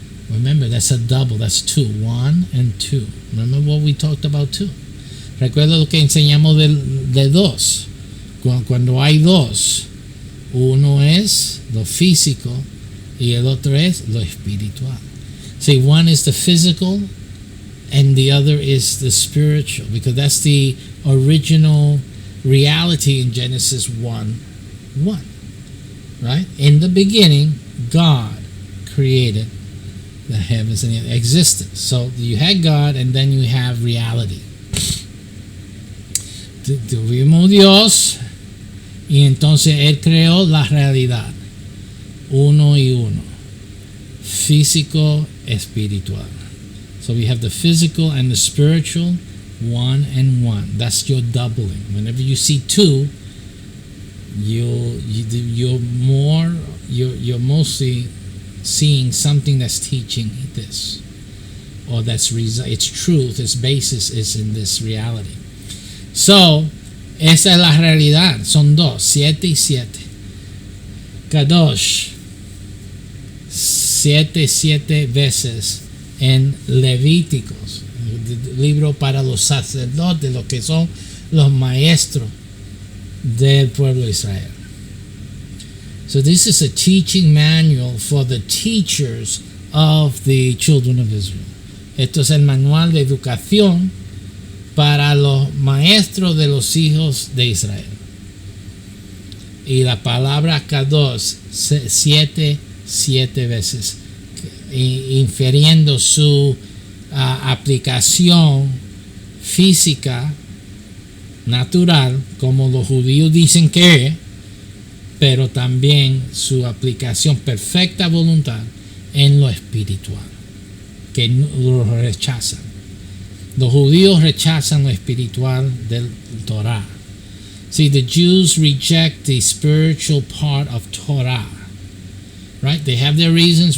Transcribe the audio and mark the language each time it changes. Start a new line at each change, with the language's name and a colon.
English: Remember, that's a double. That's 2. 1 and 2. Remember what we talked about 2.
Spanish: Recuerda lo que enseñamos de 2. Cuando hay 2, uno es lo físico y el otro es lo espiritual.
English: See, one is the physical and the other is the spiritual, because that's the original reality in Genesis 1:1. Right? In the beginning, God created the heavens and the existence. So you had God and then you have reality.
Spanish: Tuvimos Dios y entonces Él creó la realidad. Uno y uno. Físico, espiritual.
English: So we have the physical and the spiritual, 1 and 1. That's your doubling. Whenever you see 2, you're mostly seeing something that's teaching this, or its truth, its basis is in this reality.
Spanish: So esa es la realidad. Son 2, 7 y 7. Kadosh, 7 veces en Levíticos, el libro para los sacerdotes, los que son los maestros del pueblo de Israel.
English: So this is a teaching manual for the teachers of the children of Israel.
Spanish: Esto es el manual de educación para los maestros de los hijos de Israel. Y la palabra Kadosh 7 veces, infiriendo su aplicación física natural, como los judíos dicen que es, pero también su aplicación perfecta voluntad en lo espiritual, que lo rechazan. Los judíos rechazan lo espiritual del Torah.
English: See, the Jews reject the spiritual part of Torah, right? They have their reasons.